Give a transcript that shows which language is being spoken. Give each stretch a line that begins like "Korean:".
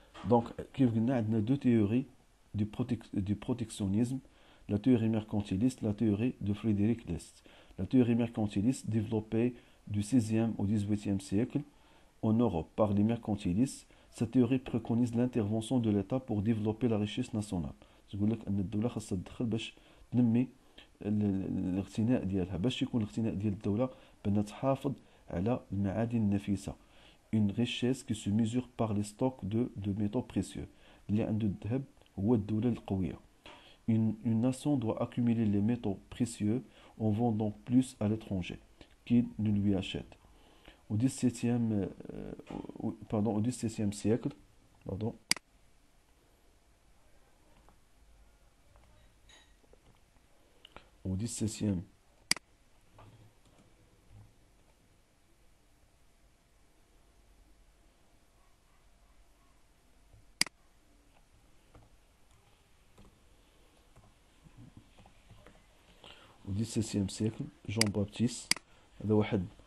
French: Donc
Arabic: كيف قلنا عندنا
French: deux théories du protectionnisme, la théorie mercantiliste, la théorie de Frédéric List. La théorie mercantiliste développée du 16e au 18e siècle en Europe par les mercantilistes. Cette théorie préconise l'intervention de l'État pour développer la richesse nationale.
Arabic: تقول لك ان الدوله خاصها تدخل باش تنمي الاغتناء ديالها, باش يكون الاغتناء ديال الدوله بانها تحافظ على المعادن النفيسه,
French: une richesse qui se mesure par les stocks de métaux précieux.
Arabic: اللي عنده الذهب هو الدولة القوية.
French: Une nation doit accumuler les métaux précieux en vendant plus à l'étranger qu'il ne lui achète. Au XVIIe au XVIIe siècle, pardon, au XVIIe au XVIIe siècle, Jean-Baptiste
Arabic: هذا واحد